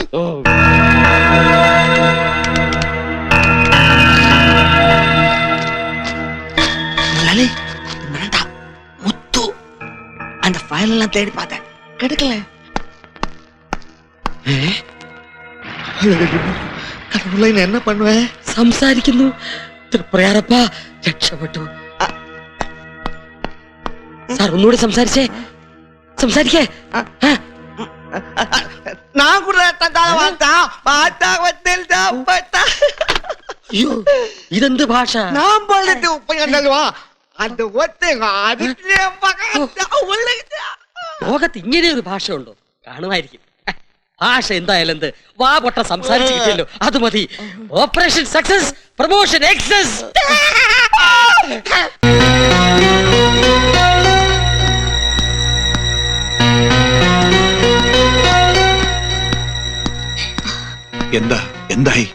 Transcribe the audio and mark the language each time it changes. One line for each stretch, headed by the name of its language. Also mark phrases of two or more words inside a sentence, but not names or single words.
Tamil: முத்து அந்த ஃபைல் எல்லாம் தேடி பார்த்தேன், கிடைக்கல. கடவுளே, நான் என்ன பண்ணுவேன்?
Malayalam: സംസാരിക്കുന്നു. തൃപ്രയാറപ്പാ, രക്ഷപ്പെട്ടു. സാർ, ഒന്നുകൂടി സംസാരിച്ചേ. സംസാരിക്കേ.
Tamil: நான் கூட
Malayalam: അയ്യോ, ഇതെന്ത് ഭാഷ? நான் போலது உப்பங்கண்டல்വാ അത് ലോകത്ത് ഇങ്ങനെ ഒരു ഭാഷ ഉണ്ടോ? കാണുമായിരിക്കും. ഭാഷ എന്തായാലും എന്ത്, വാ പൊട്ട സംസാരിച്ചു കിട്ടിയല്ലോ, അത് മതി. ഓപ്പറേഷൻ സക്സസ്, പ്രൊമോഷൻ എക്സസ്. എന്തായി?